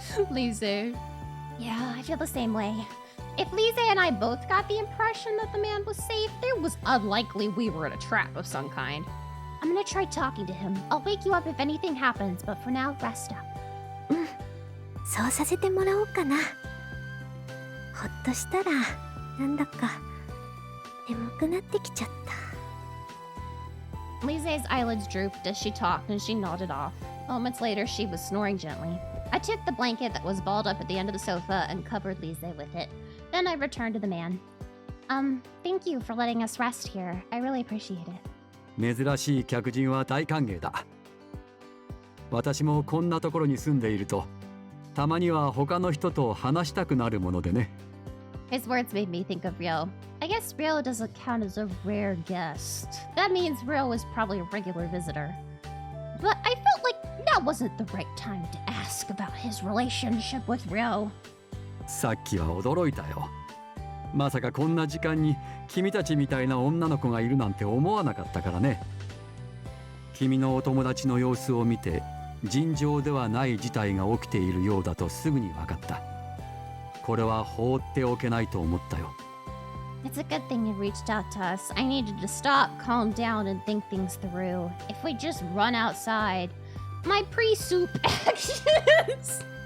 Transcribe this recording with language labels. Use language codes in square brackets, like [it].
[en] Lisa. Yeah, I feel the same way. If Lise and I both got the impression that the man was safe, It was unlikely we were in a trap of some kind. I'm gonna try talking to him. I'll wake you up if anything happens, but for now, rest up. [ja] そうさせてもらおうかな。ほっとしたらなんだか眠くなってきちゃった。 [en] Lise's eyelids drooped as she talked and she nodded off. Moments later, she was snoring gently. I took the blanket that was balled up at the end of the sofa and covered Lise with it. Then I returned to the man. Thank you for letting us rest here. I really appreciate it. [ja] 珍しい客人は大歓迎だ。私もこんなところに住んでいると、たまには他の人と話したくなるものでね。 [en] His words made me think of Ryo. I guess Ryo doesn't count as a rare guest. That means Ryo was probably a regular visitor. But I felt like that wasn't the right time to ask about his relationship with Ryo. [ja] さっきは驚いたよ。まさかこんな時間に君たちみたいな女の子がいるなんて思わなかったからね。君のお友達の様子を見て、尋常ではない事態が起きているようだとすぐに分かった。これは放っておけないと思ったよ。 [en] It's a good thing you reached out to us. I needed to stop, calm down, and think things through. If we just run outside, my pre-soup actions.